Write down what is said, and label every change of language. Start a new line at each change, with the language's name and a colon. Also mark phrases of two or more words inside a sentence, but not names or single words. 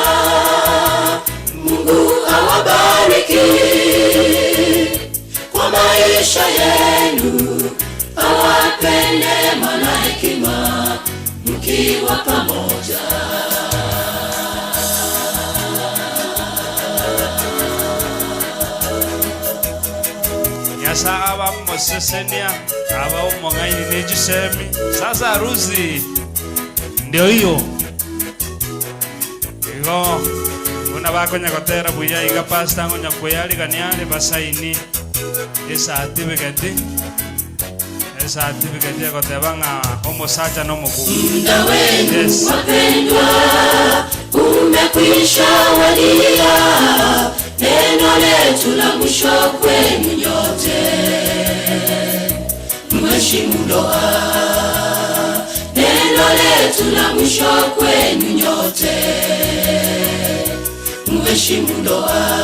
Swahili: Mungu awabariki kwa maisha yenu, awape neema na hekima mkiwa pamoja.
Gusii: Nyasa aba mosesenia aba umongaini nejisemi.
Swahili: Sasa harusi ndio hiyo.
Gusii: Igo una bakonya gotera buya iga pasta ngonya kuyali ganiale basaini certificate gotebanga omusacha nomukugu.
Swahili: Muda wenu wapendwa umekwisha wadia, neno letu la mwisho kwenu nyote, mheshimu ndoa. Neno letu la mwisho kwenu nyote, mheshimu ndoa.